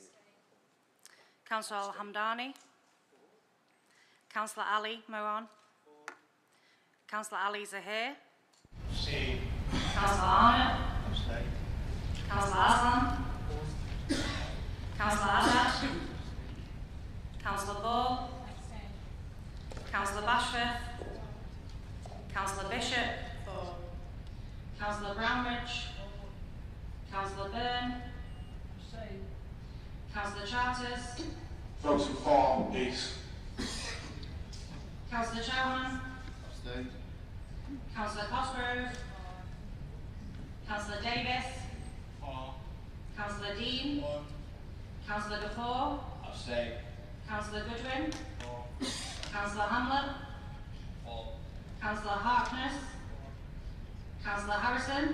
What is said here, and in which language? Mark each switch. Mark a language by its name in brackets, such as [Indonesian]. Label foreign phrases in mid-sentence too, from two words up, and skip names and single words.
[English] Councillor Al-Hamdani. Councillor Ali Moran. Councillor Ali Zahir. Abstain. Councillor Arnott. Abstain. Councillor Aslam. Councillor Azad. Councillor Ball. Councillor Bashforth. Councillor Bishop. Councillor Brownridge. Councillor Byrne. Councillor Charters. Voting for, please. Councillor Chapman. Abstain. Councillor Cosgrove. Councillor Davis. Councillor Dean. Councillor Gafford. Abstain. Councillor Goodwin. Councillor Hamlet. Councillor Harkness. Councillor Harrison.